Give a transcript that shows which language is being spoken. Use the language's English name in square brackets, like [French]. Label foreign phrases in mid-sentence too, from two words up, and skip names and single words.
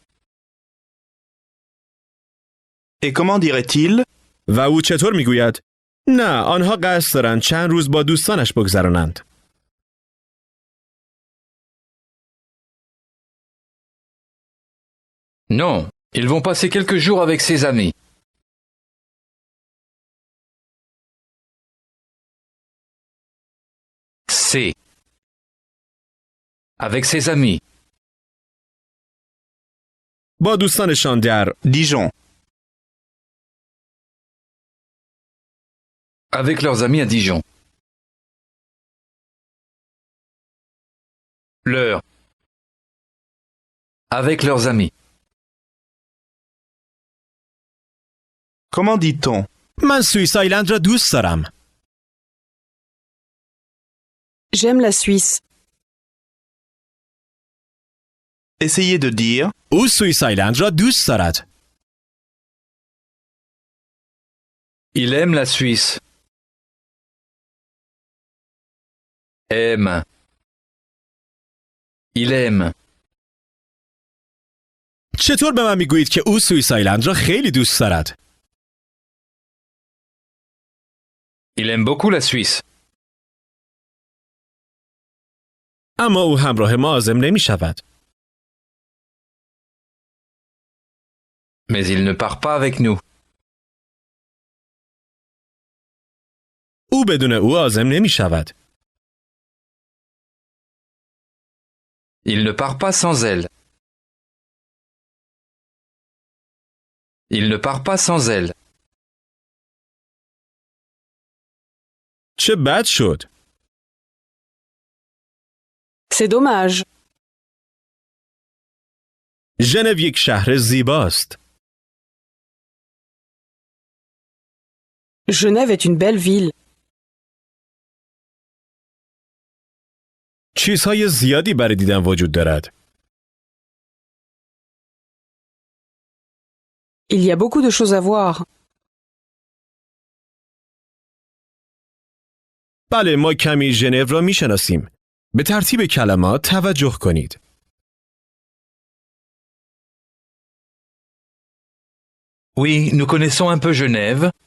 [French] Et comment dirait-il? [Persian] و او چطور می گوید؟ نه آنها قصد دارند چند روز با دوستانش بگذرانند. [French] Non, ils vont passer quelques jours avec ses amis. C'est. Avec ses amis. [Persian] با دوستانشان در Dijon. [French] Avec leurs amis à Dijon. Leur. Avec leurs amis. Comment dit-on? [Persian] من سوئیس آیلند را دوست دارم. [French] J'aime la Suisse. Essayez de dire. [Persian] او سوئیس آیلند را دوست دارد. [French] Il aime la Suisse. Aime. Il aime. [Persian] چطور به من میگویید که او سوئیس آیلند را خیلی دوست دارد؟ [French] Il aime beaucoup la Suisse. [Persian] اما او همراه ما عازم نمی شود. [French] Mais il ne part pas avec nous. [Persian] او بدون او عازم نمی شود. [French] Il ne part pas sans elle. Il ne part pas sans elle. [Persian] چه بد شد. [French] C'est dommage. [Persian] ژنو یک شهر زیباست. [French] Genève est une belle ville. [Persian] چیزهای زیادی برای دیدن وجود دارد. [French] Il y a beaucoup de choses à voir. [Persian] بله ما کمی ژنو را می شناسیم. به ترتیب کلمات توجه کنید. [French] Oui, nous connaissons un peu Genève.